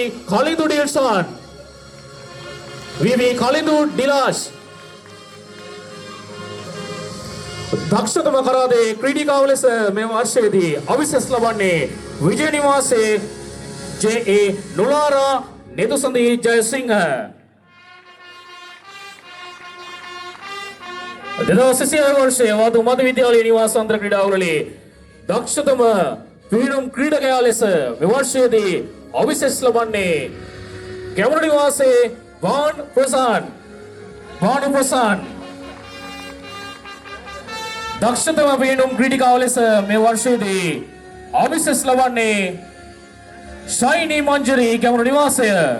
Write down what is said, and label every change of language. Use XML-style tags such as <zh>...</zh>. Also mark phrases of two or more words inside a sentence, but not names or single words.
<si>කලිඳු ඩිල්ෂාන් වී.වී. කලිඳු ඩිලාෂ් දක්ෂතම කරාතේ ක්‍රීඩිකාව ලෙස මේ වර්ෂයේදී අභිෂේක ලබන්නේ විජය නිවාසයේ ජේ.ඒ. නොලාරා नेतुसंदी जयसिंह 2026 वर्षයේ වාතු මධ්‍ය විද්‍යාලයේ නිවාසාන්තර ක්‍රීඩාවලියේ දක්ෂතම පීඩම් ක්‍රීඩකයා ලෙස මේ වර්ෂයේදී අභිෂේක ලබන්නේ ගැමුණු නිවාසයේ භානු ප්‍රසාන් දක්ෂතම පීඩම් ක්‍රීඩිකාව ලෙස මේ වර්ෂයේදී අභිෂේක ලබන්නේ ශයිනී මංජරි ගැමුණු නිවාසය</si>